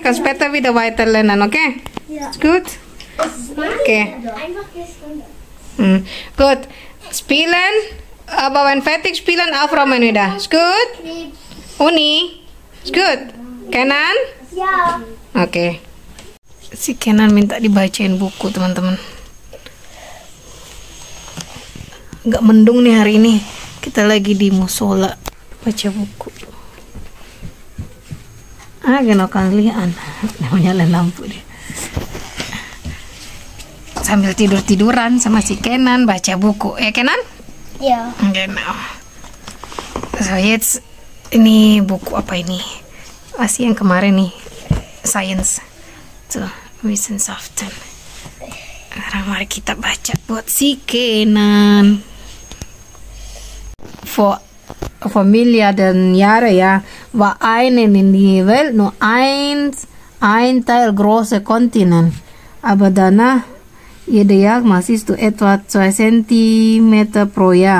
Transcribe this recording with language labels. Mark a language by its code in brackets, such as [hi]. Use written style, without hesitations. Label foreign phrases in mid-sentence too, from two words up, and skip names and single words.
[de] Kann später wieder weiter lernen, okay? Ja. Ist gut? Okay. Einfach gestern. Gut. Spielen, aber wenn fertig spielen, aufräumen wieder. Ist gut? Uni? Ist gut? Kenan? Ja. [id] Oke. Si Kenan minta dibacain buku, teman-teman. Agak mendung nih hari ini. Kita lagi di musola baca buku. Gak kalian. Nyalain lampu dia. Sambil tidur-tiduran sama si Kenan baca buku. Kenan? [de] Ja. Genau. So, jetzt [id] ini buku apa ini? Masih yang kemarin nih. Science. Tuh, Wissenschaften. Sekarang mari kita baca buat si Kenan. [de] Vor Milliarden Jahre, ja, war einen in die Welt nur ein Teil große Kontinent. Aber danach, jede Jahr siehst du etwa 2 Zentimeter pro Jahr.